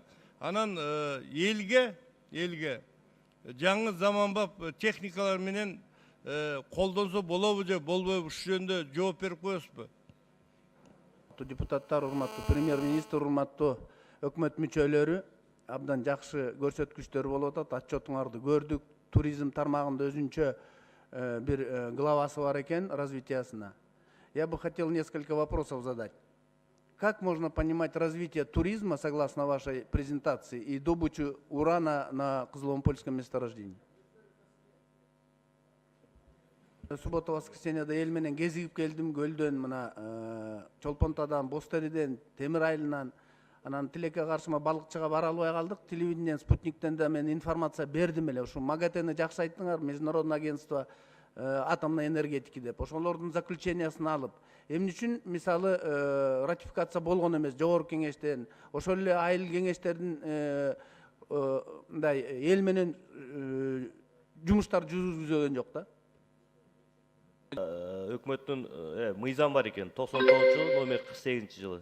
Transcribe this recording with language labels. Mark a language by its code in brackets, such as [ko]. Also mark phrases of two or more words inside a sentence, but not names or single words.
[ky] Анан элге жаңы заманбап техникалар менен колдонсо болобу же болбойбу, ушул жөнүндө жооп берип коесузбу? Депутаттар, урматтуу премьер-министр, урматтуу өкмөт мүчөлөрү, абдан жакшы көрсөткүчтөр болуп атат. Отчетуңарды көрдүк. Туризм тармагында өзүнчө bir главасы бар экен развитиясына. [ru] Я бы хотел несколько вопросов задать. Как можно понимать развитие туризма, согласно вашей презентации, и добычу урана на Кызыломпольском месторождении? Суббота, [ky] воскресеньеде эл менен кезигип келдим, көлдөн, мына Чолпонтадан, Бостериден, Темир Айылынан, анан тилекке каршыма балыкчыга бара албай калдык. Телевидениеден, Спутниктен да мен информация бердим эле. Ушу МАГАТЭны жакшы айттыңар, [ru] Международное агентство атомной энергетики деп. [ky] Ошолордун заключениясын алып, эмне үчүн мисалы ратификация болгон эмес жогорку кеңештен, ошол эле айыл кеңештердин мындай эл менен жумуштар жүргүзүлгөн жок да? Өкмөттүн мыйзам бар экен, 99-жылы, номер 48-жылы.